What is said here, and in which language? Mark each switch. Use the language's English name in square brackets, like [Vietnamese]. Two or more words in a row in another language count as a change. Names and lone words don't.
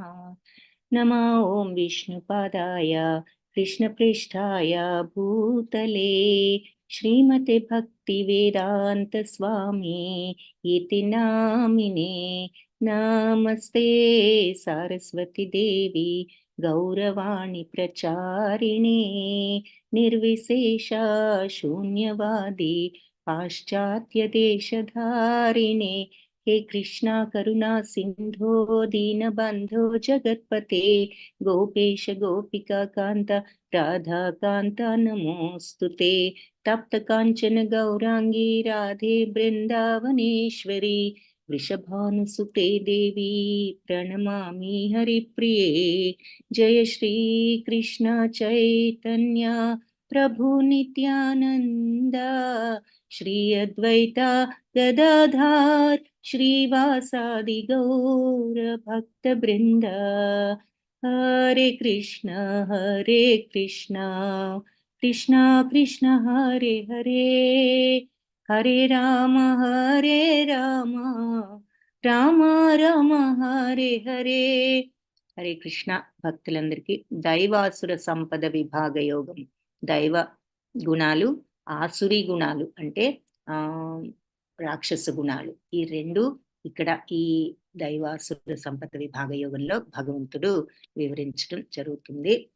[Sanskrit] नमो ॐ विष्णुपादाय कृष्णप्रेष्ठाय भूतले श्रीमते भक्ति वेदान्त स्वामि इति नामिने. नमस्ते सरस्वति देवि गौरवाणि प्रचारिणे निर्विशेष शून्यवादि पाश्चात्य देशधारिणे. हे कृष्णा करुणा सिंधो दीनबंधो जगत्पते गोपेश गोपिका कांता राधा कांता नमोस्तुते. तप्त कांचन गौरांगी राधे वृंदावनेश्वरी वृषभानुसुते देवी प्रणमामि हरिप्रिये. जय श्री कृष्ण चैतन्य प्रभु नित्यानंद श्री अद्वैता गदाधर श्रीवासादि गौर भक्त वृंद. हरे कृष्ण कृष्ण कृष्ण हरे हरे हरे राम राम राम हरे हरे. हरे कृष्ण. [Telugu] భక్తులందరికీ దైవాసుర సంపద విభాగ యోగం. దైవ గుణాలు, ఆసురీ గుణాలు అంటే రాక్షస గుణాలు, ఈ రెండు ఇక్కడ ఈ దైవాసుర సంపద విభాగ యోగంలో భగవంతుడు వివరించడం జరుగుతుంది.